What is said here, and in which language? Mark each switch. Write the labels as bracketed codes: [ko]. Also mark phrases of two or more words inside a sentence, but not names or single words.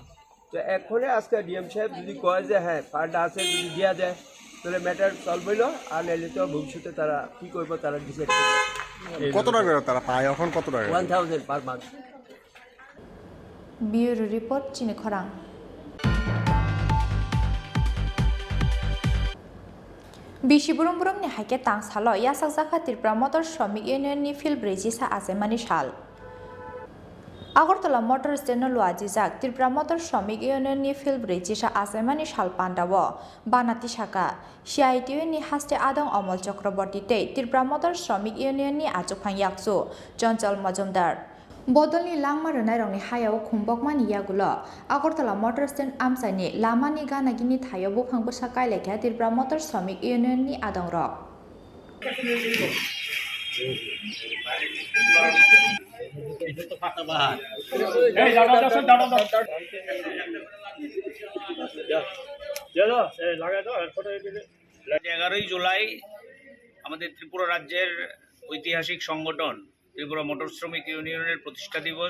[bn] তো এখন আজকে ডিএম সাহেব যদি কয় যে হ্যাঁ ফান্ড আছে, যদি দেওয়া যায় তাহলে [en] matter solve [bn] হইল, আর নাইলে তো ভবিষ্যতে তারা কী করবো তারা ডিসাইড করবে। কত টাকা তারা পায় এখন, কত টাকা? 1000 [en] per month. bureau report [bn] চিনিখরাং। [trp] Bisi burung-burung ni haike tang salo yasak zaka Tripura Motor Shramik Union ni fil breji sa asemani shal. Agartala Motor Stand luaji jak Tripura Motor Shramik Union ni fil breji sa asemani shal pandawo banati shaka CITU ni haste adong Amol Chakraborty tei Tripura Motor Shramik Union ni achukphang yaksu Jonchol Majumdar. Bodolni langma rwnai rokni hayao khumbokmani yagulo Agartala Motor Stand amsaini lamani ganagini thayo buphang bwsa kailekha Tripura Motor Shramik Union ni adong rok. [bn] এগারোই জুলাই আমাদের ত্রিপুরা রাজ্যের ঐতিহাসিক সংগঠন ত্রিপুরা মোটর শ্রমিক ইউনিয়নের প্রতিষ্ঠা দিবস।